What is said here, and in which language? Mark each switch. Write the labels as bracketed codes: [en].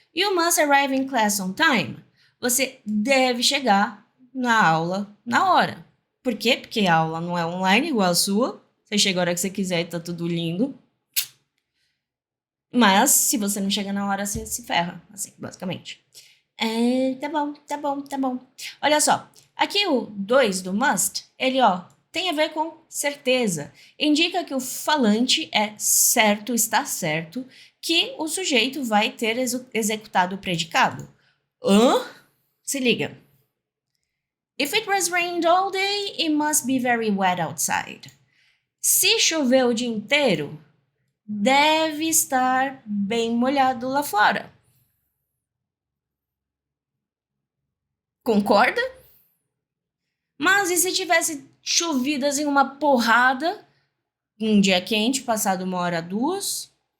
[en] You must arrive in class on time. [pt] Você deve chegar na aula na hora. Por quê? Porque a aula não é online igual a sua. Você chega a hora que você quiser e tá tudo lindo. Mas, se você não chega na hora, você se ferra. Assim, basicamente. Tá bom. Olha só. Aqui o 2 do must, ele, ó, tem a ver com certeza. Indica que o falante é certo, está certo, que o sujeito vai ter executado o predicado. Se liga. [en] If it was rained all day, it must be very wet outside. [pt] Se choveu o dia inteiro, deve estar bem molhado lá fora. Concorda? Mas e se tivesse chovido assim uma porrada, um dia quente, passado 1 hora, 2?